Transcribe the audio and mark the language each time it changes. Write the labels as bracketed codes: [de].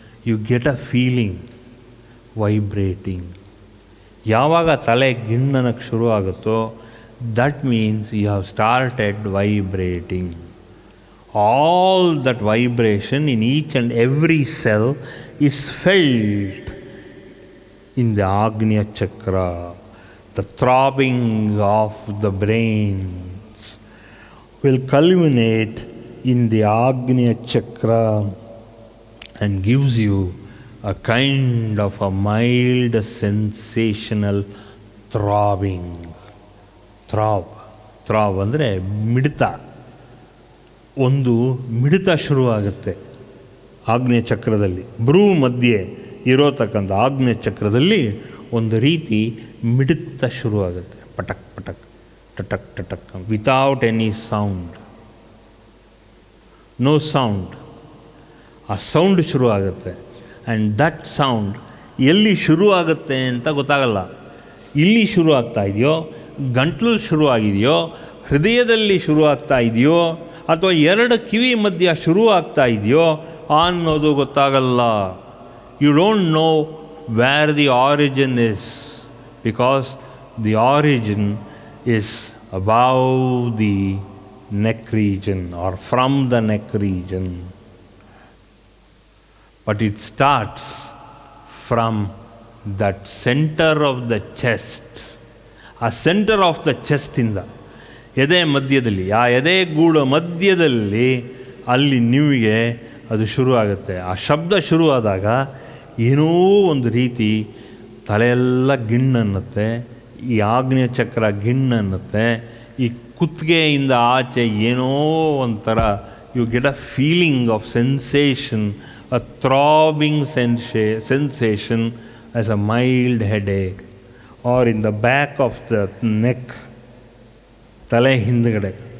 [en] You get a feeling vibrating. [kn] ಯಾವಾಗ ತಲೆ ಗಿಣ್ಣನಕ್ಕೆ ಶುರು ಆಗುತ್ತೋ [en] That means you have started vibrating. All that vibration in each and every cell is felt in the Agnya Chakra. The throbbing of the brains will culminate in the Agnya Chakra and gives you a kind of a mild sensational throbbing. [kn] ಥ್ರಾಬ್ ಅಂದರೆ ಮಿಡಿತ. ಒಂದು ಮಿಡಿತ ಶುರುವಾಗುತ್ತೆ ಆಗ್ನೇಯ ಚಕ್ರದಲ್ಲಿ. ಭ್ರೂ ಮಧ್ಯೆ ಇರೋತಕ್ಕಂಥ ಆಗ್ನೇಯ ಚಕ್ರದಲ್ಲಿ ಒಂದು ರೀತಿ ಮಿಡಿತ ಶುರುವಾಗುತ್ತೆ. ಪಟಕ್ ಪಟಕ್ [en] ಟಟಕ್ ಟಟಕ್ without any sound, no sound. [kn] ಆ ಸೌಂಡ್ ಶುರು ಆಗುತ್ತೆ. [en] and that sound [kn] ಎಲ್ಲಿ ಶುರು ಆಗುತ್ತೆ ಅಂತ ಗೊತ್ತಾಗಲ್ಲ. ಇಲ್ಲಿ ಶುರು ಆಗ್ತಾ ಇದೆಯೋ, ಗಂಟ್ಲಲ್ಲಿ ಶುರು ಆಗಿದೆಯೋ, ಹೃದಯದಲ್ಲಿ ಶುರು ಆಗ್ತಾ ಇದೆಯೋ, ಅಥವಾ ಎರಡು ಕಿವಿ ಮಧ್ಯ ಶುರು ಆಗ್ತಾ ಇದೆಯೋ ಅನ್ನೋದು ಗೊತ್ತಾಗಲ್ಲ. [en] You don't know where the origin is, because the origin is above the neck region or from the neck region. But it starts from that center of the chest. [kn] ಆ ಸೆಂಟರ್ ಆಫ್ ದ ಚೆಸ್ಟಿಂದ, ಎದೆ ಮಧ್ಯದಲ್ಲಿ, ಆ ಎದೆ ಗೂಡು ಮಧ್ಯದಲ್ಲಿ ಅಲ್ಲಿ ನಿಮಗೆ ಅದು ಶುರು ಆಗುತ್ತೆ. ಆ ಶಬ್ದ ಶುರು ಆದಾಗ ಏನೋ ಒಂದು ರೀತಿ ತಲೆಯೆಲ್ಲ ಗಿಣ್ಣನ್ನುತ್ತೆ, ಈ ಆಗ್ನೇಯ ಚಕ್ರ ಗಿಣ್ಣನ್ನುತ್ತೆ, ಈ ಕುತ್ತಿಗೆಯಿಂದ ಆಚೆ ಏನೋ ಒಂಥರ [en] you get a feeling of sensation, a throbbing sensation as a mild headache or in the back of the neck, [kn] ತಲೆ ಹಿಂದುಗಡೆ.